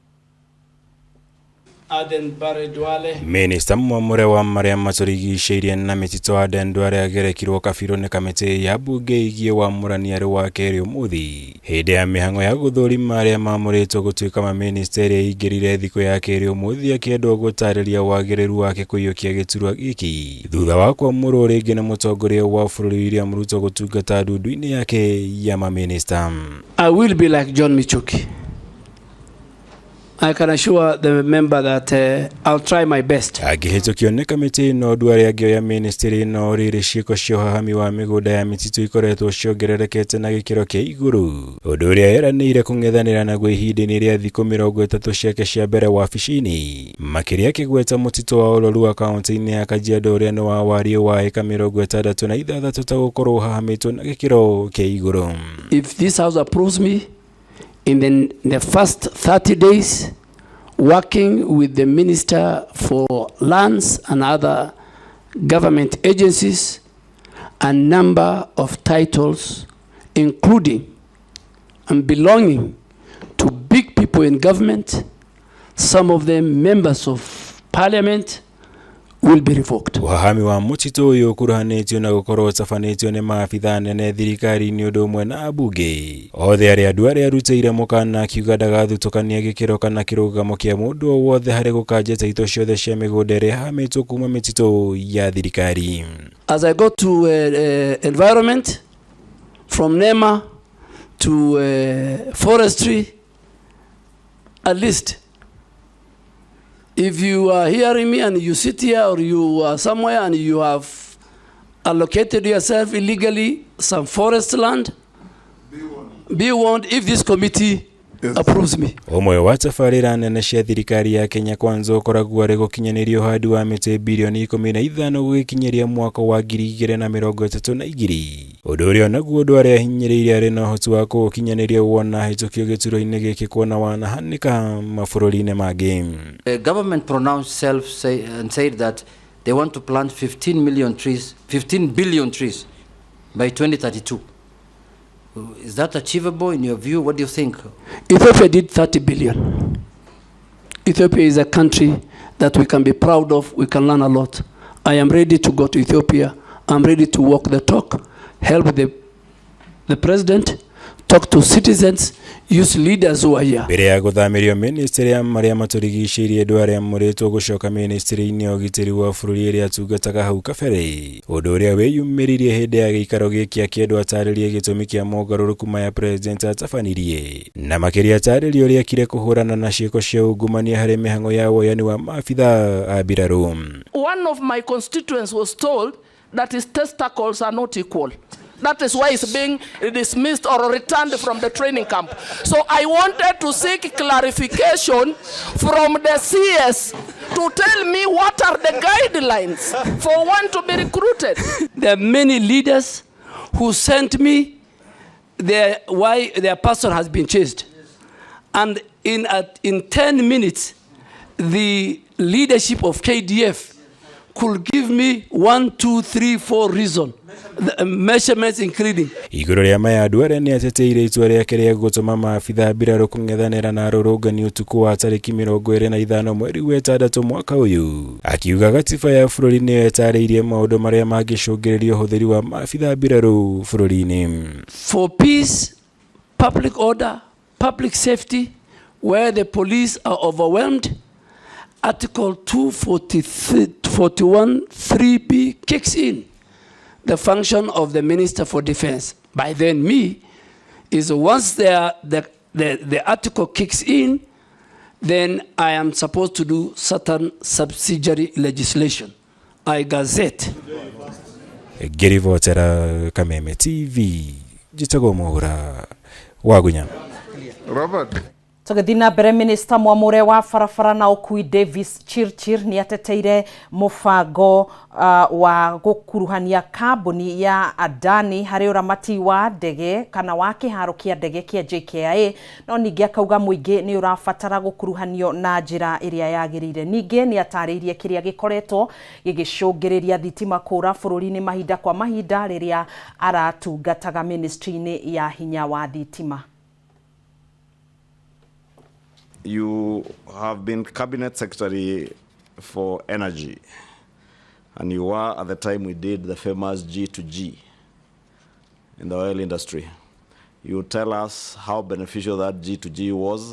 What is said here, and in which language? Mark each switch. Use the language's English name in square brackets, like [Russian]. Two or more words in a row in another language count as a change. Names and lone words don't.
[Kikuyu] Minista Mwamure wa maria maturigicĩirie na mitito Adan Duale agerekirwo kabirũ nĩ kamĩtĩ ya bunge ĩgiĩ wa mũrani arĩ wa kerĩ ũmũthĩ hĩndĩ ya mĩhang'o ya gũthũrima arĩa mamũrĩtwo gũtuĩka maminista ĩrĩa ingĩrire thikũ ya kerĩ ũmũthĩ akĩendwo gũtarĩria wagĩrĩru wake kũiyũkia gĩturwa gĩkĩ thutha wa kwamũrwo rĩngĩ nĩ mũtongoria wa bũrũri William Ruto gũtungata ndundu-inĩ yake ya maminista. [English] I will be like John Michuki. I can assure the member that I'll try my best. [Kikuyu] Agĩhĩtũkio nĩ kamĩtĩ ĩno Duale angĩoya ministry ĩno rĩrĩ ciĩko cia ũhahami wa mĩgũnda ya mĩtitũ ikoretwo ciongererekete na gĩkĩro kĩa igũrũ ũndũ ũrĩa eranĩire kũng'ethanĩra naguo ihinda-inĩ rĩa thikũ 30 ciake cia mbere wabici-inĩ makĩria akĩgweta mũtitũ wa Ololua kaunti-inĩ ya Kajiado ũrĩa nĩ wa wariĩ wa eka 66 ta gũkorwo ũhahamĩtwo na gĩkĩro kĩa igũrũ. [English] If this house approves me in the first 30 days, working with the Minister for Lands and other government agencies, a number of titles, including and belonging to big people in government, some of them members of parliament, will be revoked. [Kikuyu] Wahami wa mũtitũ ũyũ ũkuruhanĩtio na gũkorwo ũtabanĩtio nĩ maabitha nene thirikari-inĩ ũndũ ũmwe na abunge othe arĩa Duale arutĩire mũkana akiuga ndagathutũkania gĩkĩro kana kĩrũgamo kĩa mũndũ o wothe harĩ gũkanja taito ciothe cia mĩgũnda ĩrĩa ĩhahamĩtwo kuma mĩtitũ ya thirikari. [English] As I go to environment, from NEMA to forestry, at least if you are hearing me and you sit here or you are somewhere and you have allocated yourself illegally some forest land, be warned if this committee approves me. [Kikuyu] Ũmwe wa tabarĩra nene cia thirikari ya Kenya Kwanza ũkoragwo arĩ gũkinyanĩria ũhandi wa mĩtĩ bilioni 15 gũgĩkinyĩria mwaka wa 2032. Ũndũ ũrĩa naguo Duale ahinyĩrĩirie arĩ na ũhoti wa gũkinyanĩria wona hĩtũkio gĩturwa-inĩ gĩkĩ kuona wanahanĩka mabũrũri-inĩ mangĩ. [English] The government pronounced and said that they want to plant 15 billion trees by 2032. Is that achievable in your view? What do you think? Ethiopia did 30 billion. Ethiopia is a country that we can be proud of. We can learn a lot. I am ready to go to Ethiopia. I'm ready to walk the talk, help the president, talk to citizens, use leaders who are here. [Kikuyu] Mbere ya guthamirio ministry ya maria maturigicĩirie andũ arĩa mũrĩtwo gucoka ministry-inĩ ya ũgitĩri wa bũrũri ĩrĩa atungataga hau kabere, ũndũ ũrĩa wĩyumĩririe hĩndĩ ya gĩikaro gĩkĩ akĩendwo atarĩrie gĩtũmi kĩa mogarũrũku maya president atabanirie, na makĩria atarĩrie ũrĩa akire kũhũrana na ciĩko cia ungumania harĩ mĩhang'o ya woyani wa maabitha a mbirarũ. [English] One of my constituents was told that his testicles are not equal. That is why he's being dismissed or returned from the training camp. So I wanted to seek clarification from the CS to tell me what are the guidelines for one to be recruited. There are many leaders who sent me why their person has been chased. And in 10 minutes, the leadership of KDF could give me 1, 2, 3, 4 reasons. The measurements including. [Kikuyu] Igũrũ rĩa maya andũ arĩa nĩ ateteire itua rĩake rĩa gũtũma maabitha mbirarũ kũng'ethanĩra na arũrũngani ũtukũ wa tarĩki 25 mweri wa ĩtandatũ mwaka ũyũ, akiuga gatiba ya bũrũri nĩyo ĩtarĩirie maũndũ marĩa mangĩcũngĩrĩria ũhũthĩri wa maabitha mbirarũ bũrũri-inĩ. [English] For peace, public order, public safety, where the police are overwhelmed, Article 241 3B kicks in. The function of the Minister for Defense, by then me, is once the article kicks in, then I am supposed to do certain subsidiary legislation. I gazette. [Kikuyu] Gerivotera Kameme TV, jitago Mwaura, Wagunya. Robert. Tugithina mbere Minister mwamure wa barabara na ũkui Davis Chirchir ni ateteire mũbango wa gũkuruhania kambuni ya Adani harĩ ũramati wa ndege kana wa kĩharo kĩa ndege kĩa JKIA, no ningĩ akauga mũingĩ nĩ ũrabatara gũkuruhanio na njĩra ĩrĩa yagĩrĩire. Ningĩ nĩ atarĩirie kĩrĩa gĩkoretwo gĩgĩcũngĩrĩria thitima kũra bũrũri-inĩ mahinda kwa mahinda rĩrĩa aratungataga ministry-inĩ ya hinya wa thitima. [English] You have been Cabinet Secretary for Energy, and you were at the time we did the famous G2G in the oil industry. You tell us how beneficial that G2G was.